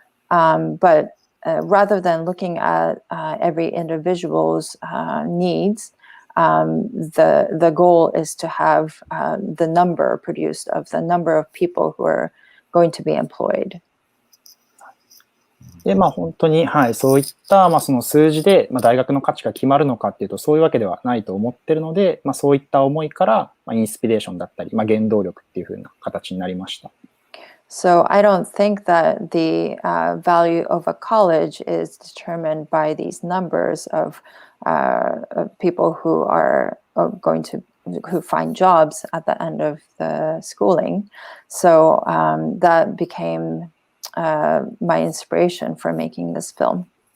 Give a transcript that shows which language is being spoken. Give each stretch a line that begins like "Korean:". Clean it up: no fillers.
English: But rather than looking at every individual's needs, the goal is to have the number produced of the number of people who are going to be employed.
Japanese: で、本当に、はい、そういった、その数字で、大学の価値が決まるのかっていうと、そういうわけではないと思ってるので、そういった思いから、インスピレーションだったり、原動力っていう風な形になりました。
English: So I don't think that the value of a college is determined by these numbers of people who are going to who find jobs at the end of the schooling. So that became my inspiration for making this film.